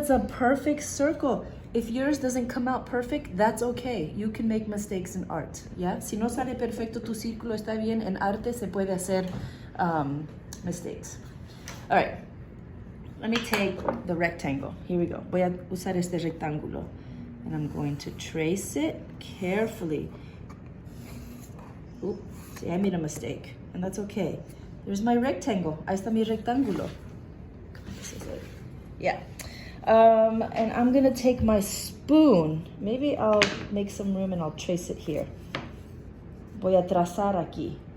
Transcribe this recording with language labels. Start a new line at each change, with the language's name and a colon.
English: It's a perfect circle. If yours doesn't come out perfect, that's okay. You can make mistakes in art, yeah?
Spanish: Si no sale perfecto tu círculo, está bien. En arte se puede hacer mistakes.
English: All right, let me take the rectangle. Here we go.
Spanish: Voy a usar este rectángulo.
English: And I'm going to trace it carefully. Ooh, see, I made a mistake, and that's okay. There's my rectangle.
Spanish: Ahí está mi rectángulo.
English: This is it. Yeah. And I'm gonna take my spoon. Maybe I'll make some room and I'll trace it here.
Spanish: Voy a trazar aquí.